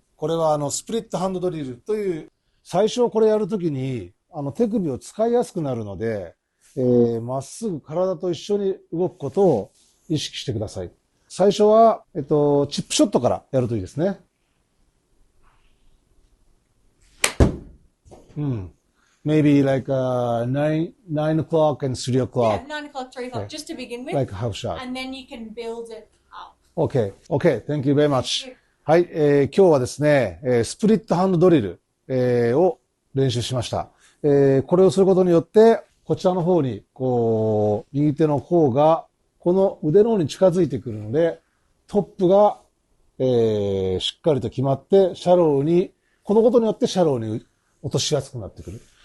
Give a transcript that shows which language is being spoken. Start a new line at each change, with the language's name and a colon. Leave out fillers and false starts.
Japanese: これはスプリットハンドドリルという、最初これやるときに、手首を使いやすくなるので、まっすぐ体と一緒に動くことを意識してください。最初は、チップショットからやるといいですね。
English: Maybe like 9 o'clock and 3 o'clock. Yeah, 9 o'clock, 3 o'clock, just to begin with. Like a half shot. And then you can build it up. Okay. Okay. Thank you very much.
Japanese: はい、今日はですね、スプリットハンドドリル、を練習しました。これをすることによって、こちらの方に、こう、右手の方が、この腕の方に近づいてくるので、トップが、しっかりと決まって、シャローに、このことによってシャローに落としやすくなってくる。